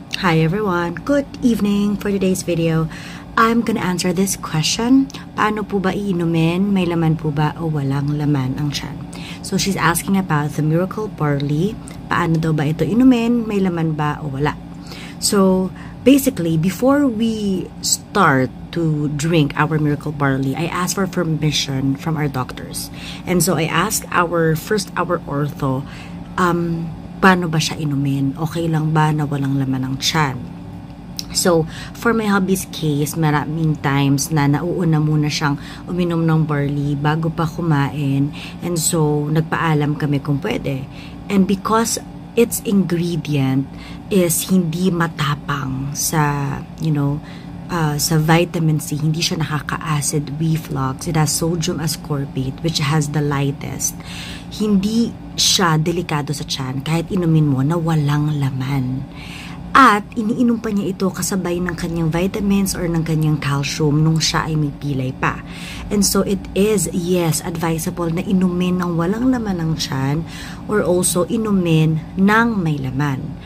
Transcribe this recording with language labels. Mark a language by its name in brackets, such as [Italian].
[English] Hi everyone, good evening. For today's video, I'm gonna answer this question. [Filipino] Paano po ba iinumin? May laman po ba o walang laman ang tiyan? [English] So she's asking about the Miracle Barley. [Filipino] Paano daw ba ito inumin? May laman ba o wala? [English] So basically, before we start to drink our Miracle Barley, I asked for permission from our doctors. And so I asked our ortho, [Filipino] paano ba siya inumin? Okay lang ba na walang laman ng tiyan? So, for my hubby's case, maraming times na nauuna muna siyang uminom ng barley bago pa kumain. And so, nagpaalam kami kung pwede. [English] And because its ingredient is [Filipino] hindi matapang sa, sa vitamin C, hindi siya nakaka-acid reflux. [English] It has sodium ascorbate, which has the lightest. [Filipino] Hindi siya delikado sa tiyan kahit inumin mo na walang laman. At iniinom pa niya ito kasabay ng kanyang vitamins or ng kanyang calcium nung siya ay may pilay pa. [English] And so it is, yes, advisable [Filipino] na inumin ng walang laman ng tiyan or also inumin ng may laman.